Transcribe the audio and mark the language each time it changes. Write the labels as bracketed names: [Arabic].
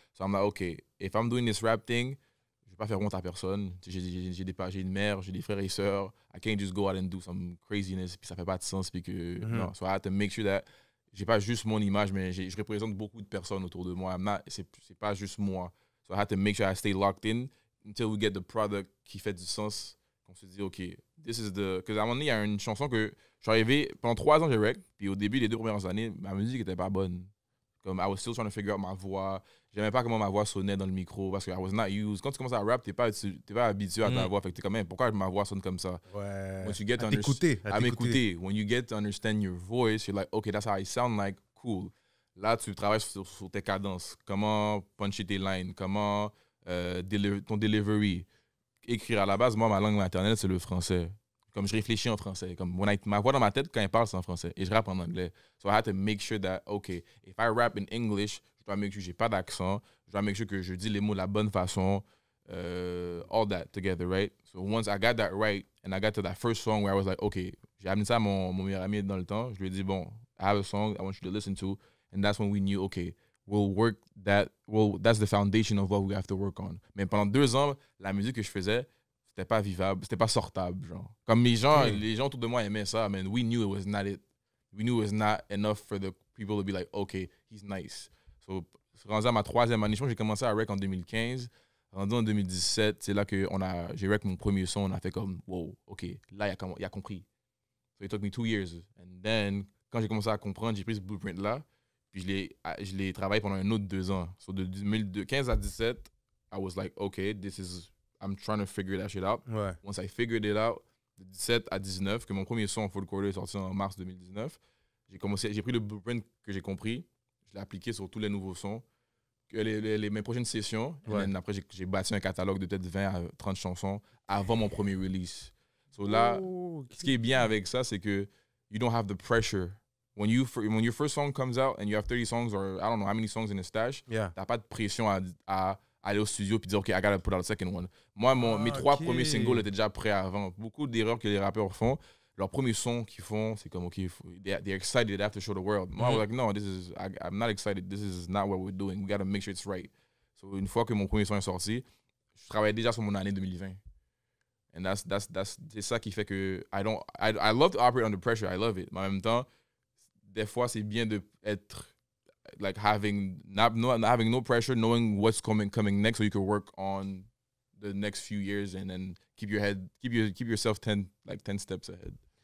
[English] So I'm like, OK, if I'm doing this rap thing, [French] je ne vais pas faire honte à personne. J'ai une mère, j'ai des frères et sœurs. [English] I can't just go out and do some craziness, [French] puis ça ne fait pas de sens. Puis que, non. [English] So I had to make sure that [French] je n'ai pas juste mon image, mais je représente beaucoup de personnes autour de moi. C'est pas juste moi. [English] So I had to make sure I stay locked in until we get the product [French] qui fait du sens. On se dit, [English] OK, this is the... [French] Parce qu'à un moment donné, il y a une chanson que je suis arrivé... Pendant 3 ans, j'ai rec. Puis au début, les 2 premières années, ma musique n'était pas bonne. [English] Comme, I was still trying to figure out [French] ma voix. J'aimais pas comment ma voix sonnait dans le micro parce que [English] I was not used. [French] Quand tu commences à rap, t'es pas habitué à ta voix. Fait que t'es quand même, pourquoi ma voix sonne comme ça? Ouais. [English] Once you get to [French] À m'écouter. [English] When you get to understand your voice, you're like, okay, that's how I sound like, cool. [French] Là, tu travailles sur tes cadences. Comment puncher tes lines, comment ton delivery. Écrire à la base, moi, ma langue maternelle, c'est le français. Comme je réfléchis en français. Comme ma voix dans ma tête, quand elle parle, c'est en français. Et je rappe en anglais. [English] So I had to make sure that, okay, if I rap in English, [French] je dois make sure que j'ai pas d'accent. Je dois make sure que je dis les mots de la bonne façon. [English] All that together, right? So once I got that right, and I got to that first song where I was like, okay, [French] j'ai amené ça à mon meilleur ami dans le temps. Je lui ai dit, bon, [English] I have a song I want you to listen to. And that's when we knew, okay, that's the foundation of what we have to work on. [French] Mais pendant 2 ans, la musique que je faisais, c'était pas vivable, c'était pas sortable, genre. Comme les gens autour de moi aimaient ça, man. [English] We knew it was not it. We knew it was not enough for the people to be like, okay, he's nice. [French] So, rendu à ma 3e année, j'ai commencé à rec en 2015. Rendu en 2017, c'est là que j'ai rec mon premier son, on a fait comme, wow, ok, là, il a compris. [English] So it took me 2 years. And then, [French] quand j'ai commencé à comprendre, j'ai pris ce blueprint-là, puis je l'ai travaillé pendant un autre 2 ans. [English] So [French] de 2015 à 2017, [English] I was like, okay, I'm trying to figure that shit out. [French] Ouais. [English] Once I figured it out, [French] de 17 à 19, que mon premier son Full Quarter est sorti en mars 2019, j'ai pris le blueprint que j'ai compris, je l'ai appliqué sur tous les nouveaux sons. Mes prochaines sessions, après j'ai bâti un catalogue de peut-être 20 à 30 chansons avant mon premier release. So là, ce qui est bien avec ça, c'est que [English] you don't have the pressure. When your first song comes out and you have 30 songs or I don't know how many songs in a stash, [French] t'as pas de pression à aller au studio puis dire, [English] OK, I gotta put out a second one. [French] Moi, mes 3 premiers singles étaient déjà prêts avant. Beaucoup d'erreurs que les rappeurs font, leur premier son qu'ils font, c'est comme, [English] OK, they're excited, they have to show the world. Moi, I was like, no, I'm not excited. This is not what we're doing. We gotta make sure it's right. [French] So, une fois que mon premier son est sorti, je travaillais déjà sur mon année 2020. [English] And [French] c'est ça qui fait que [English] I love to operate under pressure. I love it. [French] Mais en même temps, des fois, c'est bien d'être [English] like having no pressure, knowing what's coming next, so you can work on the next few years and then keep yourself 10 steps ahead.